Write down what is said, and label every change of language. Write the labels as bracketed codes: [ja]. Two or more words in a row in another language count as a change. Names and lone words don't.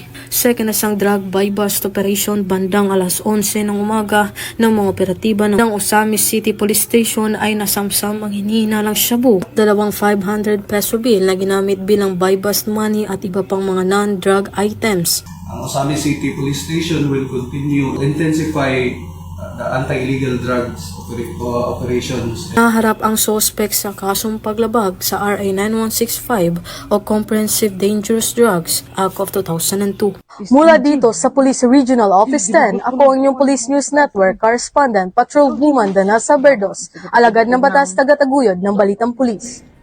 [tl] Sa kanasang [en] drug buy-bust operation [tl] bandang alas 11 ng umaga ng mga operatiba ng Osamis City Police Station ay nasamsam ang hinihinalang shabu, dalawang 500 peso bill na ginamit bilang [en] buy-bust money [tl] at iba pang mga [en] non-drug items. Ang Osamis City Police Station will continue to intensify the anti-illegal drugs operations. [tl] Naharap ang suspect sa kasong paglabag sa RA 9165 o Comprehensive Dangerous Drugs Act of 2002. Mula dito sa Police Regional Office 10, ako ang inyong Police News Network Correspondent Patrolwoman Danessa Berdos, alagad ng batas taga-taguyod ng Balitang Pulis.